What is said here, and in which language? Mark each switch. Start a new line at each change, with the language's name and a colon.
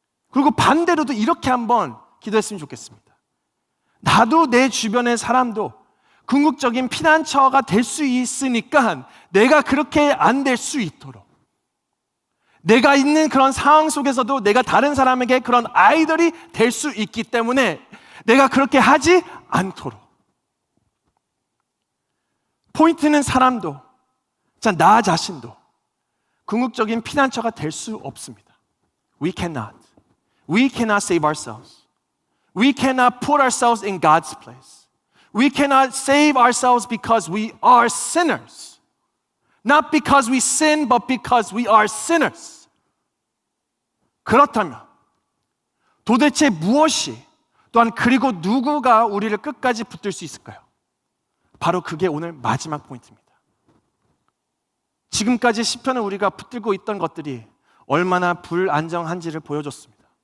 Korean: 그리고 반대로도 이렇게 한번 기도했으면 좋겠습니다. 나도 내 주변의 사람도 궁극적인 피난처가 될 수 있으니까 내가 그렇게 안 될 수 있도록, 내가 있는 그런 상황 속에서도 내가 다른 사람에게 그런 아이돌이 될 수 있기 때문에 내가 그렇게 하지 않도록. 포인트는 사람도, 자, 나 자신도 궁극적인 피난처가 될 수 없습니다.
English: We cannot save ourselves. We cannot put ourselves in God's place. We cannot save ourselves because we are sinners. Not because we sin, but because we are sinners.
Korean: 그렇다면 도대체 무엇이, 또한 그리고 누구가 우리를 끝까지 붙들 수 있을까요? 바로 그게 오늘 마지막 포인트입니다. 지금까지 시편을 우리가 붙들고 있던 것들이 얼마나 불안정한지를 보여줬습니다.